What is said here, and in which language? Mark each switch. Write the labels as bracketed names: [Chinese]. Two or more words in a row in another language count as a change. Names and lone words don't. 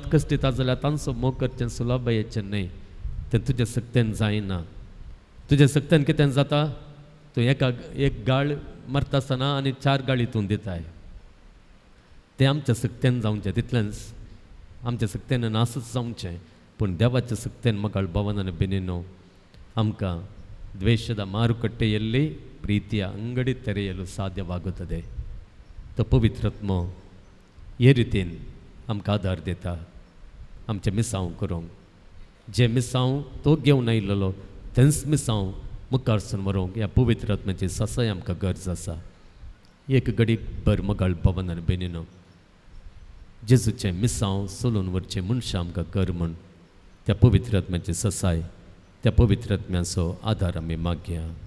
[Konkani] कश्टिता जाल्यार तांचो मोग करचें सुलभयेचें न्हय तें तुजे सक्तेन जायना तुजे सक्तेन कितें जाता तूं एक गाळ मरता आसतना आनी 4 गाळी तूं दिताय तें आमच्या सक्तेन जावचें तितलेंच आमच्या सक्तेन नासच जावचें पूण देवाच्या सक्तेन मगाळ भवनान बेनिनो आमकां ದ್ವೇಷದ [Kannada] ಮಾರುಕಟ್ಟೆಯಲ್ಲಿ ಪ್ರೀತಿಯ ಅಂಗಡಿ ತೆರೆಯಲು ಸಾಧ್ಯವಾಗುತ್ತದೆ [Konkani] तो पवित्रात्मो हे रितीन आमकां आदार दिता आमचे मिसांव करूंक जे मिसांव तो घेवन आयिल्लो तेंच मिसांव मुखारसून व्हरूंक ह्या पवित्र आत्म्याची ससाय आमकां गरज आसा एक घडीक भर मगाळ भवनान बेनिनो जेजूचे मिसांव सोलून व्हरचे मनशां आमकां कर म्हूण त्या पवित्र आत्म्याची ससाय त्या पवित्र आत्म्याचो आदार आमी मागया